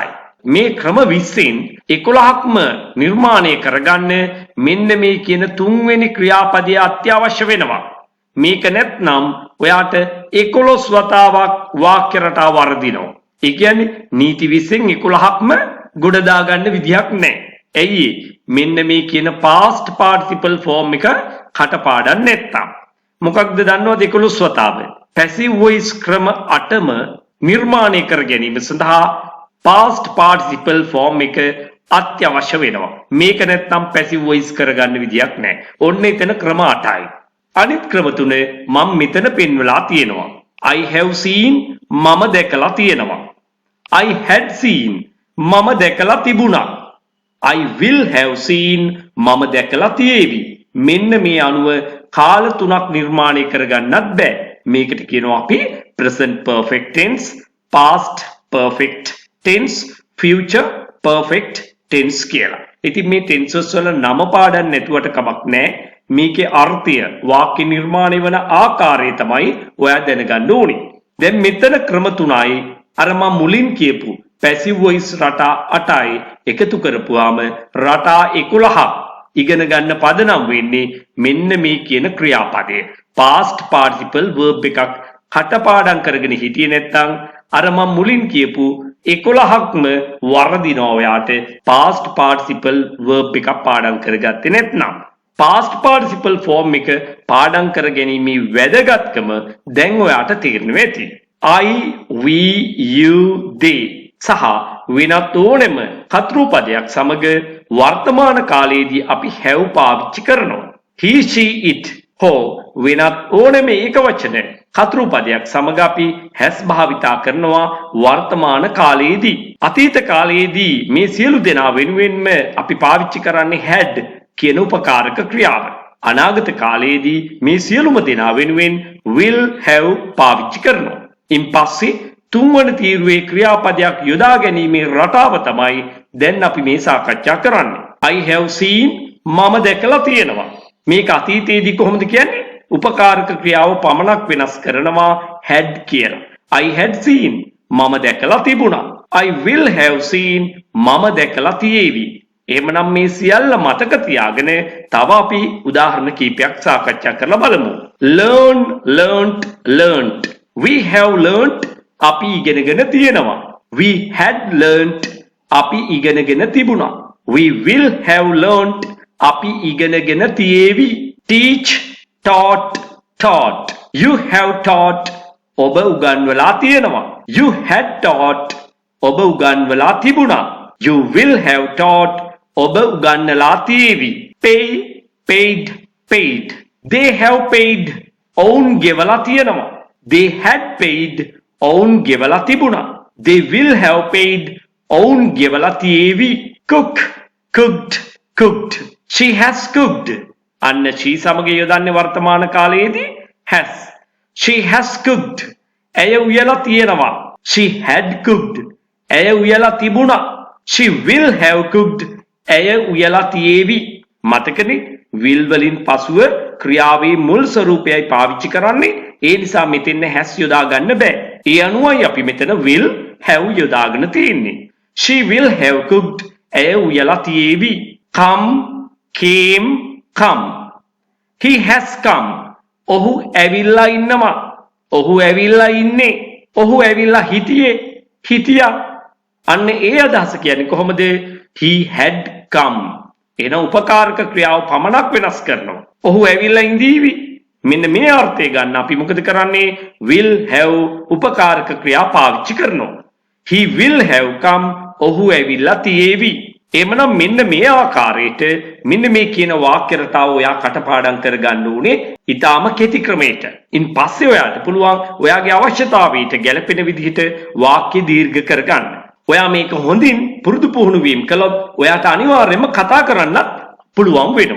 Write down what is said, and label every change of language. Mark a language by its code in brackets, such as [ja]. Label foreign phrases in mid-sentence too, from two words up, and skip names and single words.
[si] මේ ක්‍රම 20න් 11ක්ම නිර්මාණය කරගන්න මෙන්න මේ කියන තුන්වෙනි ක්‍රියාපදය අත්‍යවශ්‍ය වෙනවා. මේක නැත්නම් ඔයාට 11 වතාවක් වාක්‍ය රටාව වර්ධිනවා. ඒ කියන්නේ නීති 20න් 11ක්ම ගොඩ දාගන්න විදියක් නැහැ. ඇයි මෙන්න මේ කියන [en] past participle form [si] එක කටපාඩම් නැත්තම්. මොකක්ද දන්නවද 11 වතාව? [en] passive voice [si] ක්‍රම 8ම නිර්මාණය කර ගැනීම සඳහා [en] past participle form [si] එක අත්‍යවශ්‍ය වෙනවා. මේක නැත්තම් [en] passive voice [si] කරගන්න විදියක් නැහැ. ඔන්න එතන ක්‍රම 8යි. අනිත් ක්‍රම තුන මම මෙතන පෙන්වලා තියෙනවා. [en] I have seen [si] මම දැකලා තියෙනවා. [en] I had seen [si] මම දැකලා තිබුණා. [en] I will have seen [si] මම දැකලා තියේවි. මෙන්න මේ අනුව කාල තුනක් නිර්මාණය කරගන්නත් බෑ. මේකට කියනවා අපි [en] present perfect tense, past perfect tense, future perfect tense [si] කියලා. ඉතින් මේ tenses වල නම පාඩම් නැතුවට කමක් නැහැ. මේකේ අර්ථය වාක්‍ය නිර්මාණය වන ආකාරය තමයි ඔයා දැනගන්න ඕනේ. දැන් මෙතන ක්‍රම තුනයි අර මම මුලින් කියපු [en] passive voice [si] රටා 8යි එකතු කරපුවාම රටා 11ක් ඉගෙන ගන්න පදනම් වෙන්නේ මෙන්න මේ කියන ක්‍රියාපදය. [en] past participle verb [si] එකක් කටපාඩම් කරගෙන හිටියේ නැත්නම් අර මම මුලින් කියපු 11ක්ම වර්ධිනවා ඔයාට [en] past participle verb [si] එකක් පාඩම් කරගත්තේ නැත්නම්. [en] past participle form [si] එක පාඩම් කර ගැනීමේ වැදගත්කම දැන් ඔයාට තේරෙනවා ඇති. [en] I, we, you, they [si] සහ වෙනත් ඕනෙම කර්තෘපදයක් සමග වර්තමාන කාලයේදී අපි have පාවිච්චි කරනවා. [en] he, she, it [si] හෝ වෙනත් ඕනෙම ඒකවචන කර්තෘපදයක් සමග අපි has භාවිතා කරනවා වර්තමාන කාලයේදී. අතීත කාලයේදී මේ සියලු දෙනා වෙනුවෙන්ම අපි පාවිච්චි කරන්නේ had කියන උපකාරක ක්‍රියාව. අනාගත කාලයේදී මේ සියලුම දෙනා වෙනුවෙන් [en] will have [si] පාවිච්චි කරනවා. ඉන් පස්සේ තුන්වන තීරුවේ ක්‍රියාපදයක් යොදා ගැනීමේ රටාව තමයි දැන් අපි මේ සාකච්ඡා කරන්නේ. [en] I have seen [si] මම දැකලා තියෙනවා. මේක අතීතයේදී කොහොමද කියන්නේ? උපකාරක ක්‍රියාව පමණක් වෙනස් කරනවා had කියලා. [en] I had seen [si] මම දැකලා තිබුණා. [en] I will have seen [si] මම දැකලා තියේවි. එහෙමනම් මේ සියල්ල මතක තියාගෙන තව අපි උදාහරණ කීපයක් සාකච්ඡා කරලා බලමු. [en] learn, learnt, learnt. We have learnt [si] අපි ඉගෙනගෙන තියෙනවා. [en] We had learnt [si] අපි ඉගෙනගෙන තිබුණා. [en] We will have learnt [si] අපි ඉගෙනගෙන තියේවි. [en] teach, taught, taught. You have taught [si] ඔබ උගන්වලා තියෙනවා. [en] You had taught [si] ඔබ උගන්වලා තිබුණා. [en] You will have taught [si] ඔබ උගන්වලා තියේවි. [en] pay, paid, paid. They have paid [si] ඔවුන් ගෙවලා තියෙනවා. [en] They had paid [si] ඔවුන් ගෙවලා තිබුණා. [en] They will have paid [si] ඔවුන් ගෙවලා තියේවි. [en] cook, cooked, cooked. She has cooked [si] අන්න she සමග යොදන්නේ වර්තමාන කාලයේදී [en] has. She has cooked [si] ඇය උයලා තියෙනවා. [en] She had cooked. [si] ඇය උයලා තිබුණා. [en] She will have cooked. [si] ඇය උයලා තියේවි. මතකනේ will වලින් පසුව ක්‍රියාවේ මුල් ස්වරූපයයි පාවිච්චි කරන්නේ. ඒ නිසා මෙතෙන් has යොදා ගන්න බෑ. ඒ අනුවයි අපි මෙතන [en] will have [si] යොදාගෙන තියෙන්නේ. [en] She will have cooked. [si] ඇය උයලා තියේවි. [en] Come, came, come. He has come. [si] ඔහු ඇවිල්ලා ඉන්නවා. ඔහු ඇවිල්ලා ඉන්නේ. ඔහු ඇවිල්ලා හිටියා. අන්න ඒ අදහස කියන්නේ කොහොමද? [en] He had come. [si] එන උපකාරක ක්‍රියාව පමණක් වෙනස් කරනවා. ඔහු ඇවිල්ලා ඉඳීවි. මෙන්න මේ අර්ථය ගන්න අපි මොකද කරන්නේ? [en] will have [si] උපකාරක ක්‍රියා පාවිච්චි කරනවා. [en] He will have come. [si] ඔහු ඇවිල්ලා තියේවි. එමනම් මෙන්න මේ ආකාරයට මෙන්න මේ කියන වාක්‍ය රටාව ඔයා කටපාඩම් කරගන්න උනේ ඊටාම කෙටි ක්‍රමයකට. ඉන් පස්සේ ඔයාට පුළුවන් ඔයාගේ අවශ්‍යතාවයට ගැළපෙන විදිහට වාක්‍ය දීර්ඝ කරගන්න. ඔයා මේක හොඳින් පුරුදු පුහුණු වීම කළොත් ඔයාට අනිවාර්යයෙන්ම කතා කරන්නත් පුළුවන් වෙනවා.